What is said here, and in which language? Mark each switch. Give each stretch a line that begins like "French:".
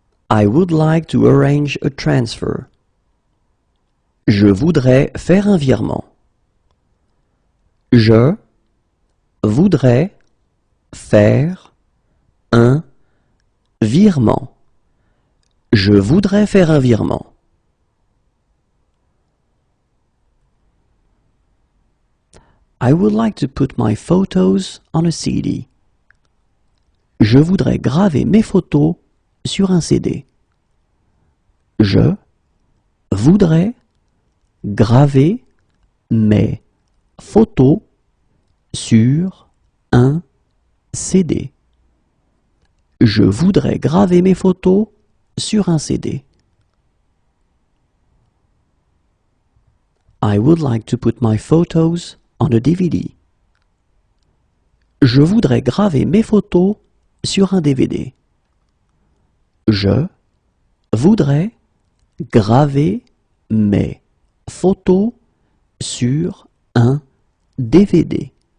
English: I would like to arrange a transfer.
French: Je voudrais faire un virement. Je voudrais faire un virement. Je voudrais faire un virement.
English: I would like to put my photos on a CD.
French: Je voudrais graver mes photos sur un CD. Je voudrais graver mes photos sur un CD. Je voudrais graver mes photos sur un CD.
English: I would like to put my photos on a DVD.
French: Je voudrais graver mes photos sur un DVD. Je voudrais graver mes photos sur un DVD.